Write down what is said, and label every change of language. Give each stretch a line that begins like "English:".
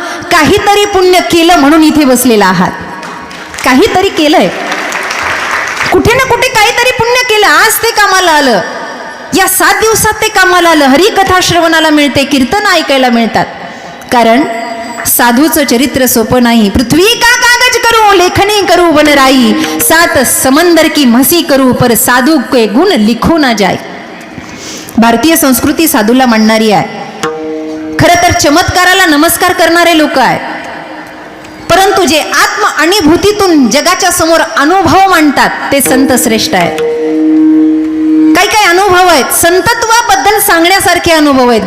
Marathi: काहीतरी पुण्य केलं म्हणून इथे बसलेला आहात. काहीतरी केलंय, कुठे ना कुठे काहीतरी पुण्य केलं. आज ते कामाला आलं, या 7 दिवसात ते कामाला आलं. हरिकथा श्रवणाला मिळते, कीर्तन ऐकायला मिळतात. कारण साधूचं चरित्र सोपं नाही.
Hindi: पृथ्वी का कागज करू, लेखनी करू वनराई, 7 समंदर की म्हसी करू, पर साधू के गुण लिखो ना जाय.
Marathi: भारतीय संस्कृती साधूला मानणारी आहे. खरं तर चमत्काराला नमस्कार करणारे लोक आहेत, परंतु जे आत्म अनुभूतीतून जगाच्या समोर अनुभव मांडतात ते संत श्रेष्ठ आहेत. काही काही अनुभव आहेत, संतत्वाबद्दल सांगण्यासारखे अनुभव आहेत.